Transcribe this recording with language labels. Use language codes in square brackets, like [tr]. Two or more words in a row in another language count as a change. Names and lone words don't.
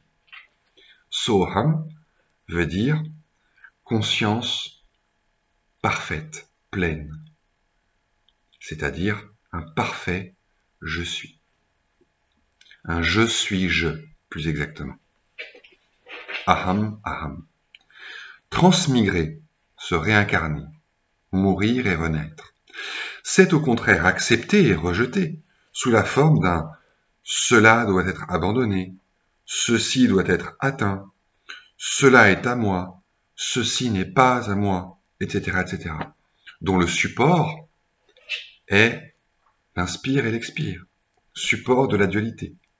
[fr] Soham veut dire conscience parfaite, pleine, c'est-à-dire un parfait je suis. Un je suis je, plus exactement. [sa] Aham, aham. [fr] Transmigrer, se réincarner, mourir et renaître. C'est au contraire accepter et rejeter, sous la forme d'un « cela doit être abandonné »,« ceci doit être atteint »,« cela est à moi »,« ceci n'est pas à moi », etc., etc., dont le support est l'inspire et l'expire, support de la dualité.